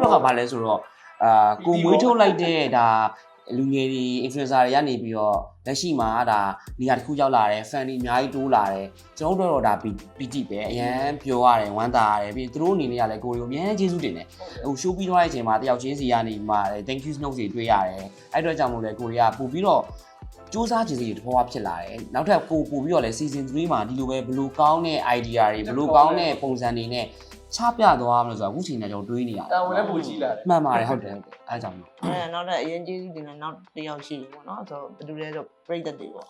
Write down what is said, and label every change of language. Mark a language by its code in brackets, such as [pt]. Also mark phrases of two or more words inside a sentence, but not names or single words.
[my] တို့ကဘာလဲဆိုတော့ကိုမွေးထုတ်လိုက်တဲ့ဒါလူငယ်တွေ influencer တွေကနေပြီးတော့လက်ရှိမှာဒါနေရာတစ်ခုရောက်လာတယ် fan တွေအ များကြီးတိုးလာတယ်ကျွန်တော်တို့တော့ဒါ PT ပဲအရန်ပြောရတယ်ဝမ်းသာရတယ်ပြီးသူတို့အနေနဲ့ကလည်းကိုရီကိုအများကြီးကျေးဇူးတင်တယ်ဟို show ပြီးသွားတဲ့အချိန်မှာတယောက်ချင်းစီကနေမှ [en] thank you note [my] တွေတွေ့ရတယ်အဲ့အတွက်ကြောင့်မို့လဲကိုရီကပို့ပြီးတော့စူးစမ်းခြင်းစီတဘောဖြစ်လာတယ်နောက်ထပ်ပို့ပြီးတော့လဲ season 3မှာဒီလိုပဲဘလို့ကောင်းတဲ့ idea တွေဘလို့ကောင်းတဲ့ပုံစံတွေနဲ့ချပြသွားမလို့ဆိုတာအခုချိန်နဲ့ကျွန်တော်တွေးနေရတယ် တာဝန်လည်းပူကြီးလာတယ် မှန်ပါတယ်ဟုတ်တယ်အဲ့ကြောင့်လို့ နောက်တော့အရင်ကျေးဇူးတင်တယ်နောက်တစ်ယောက်ရှိတယ်ပေါ့နော်ဆိုတော့ဘယ်သူလဲဆိုပရိသတ်တွေပေါ့